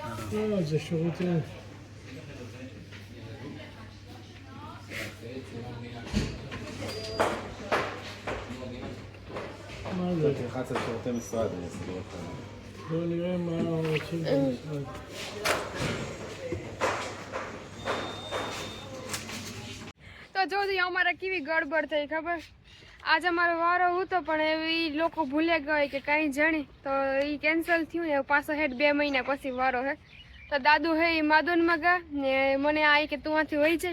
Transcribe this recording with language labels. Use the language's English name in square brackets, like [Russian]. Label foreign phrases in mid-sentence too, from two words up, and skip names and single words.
[Hebrew] לא, זה שירותים. מה זה? תלחץ על שירותי משרד, אני אסביר אותך. בואו נראה מה רוצים במשרד. [Gujarati] તો જોજો અમારે કેવી ગડબડ થઈ ખબર. આજે અમારો વારો હતો પણ એવી લોકો ભૂલે ગયો કે કાંઈ જાણી તો એ કેન્સલ થયું ને પાછો હેઠ 2 મહિના પછી વારો હે. તો દાદુ હે એ માદોનમાં ગયા ને મને આ કે તું આથી વહી જાય.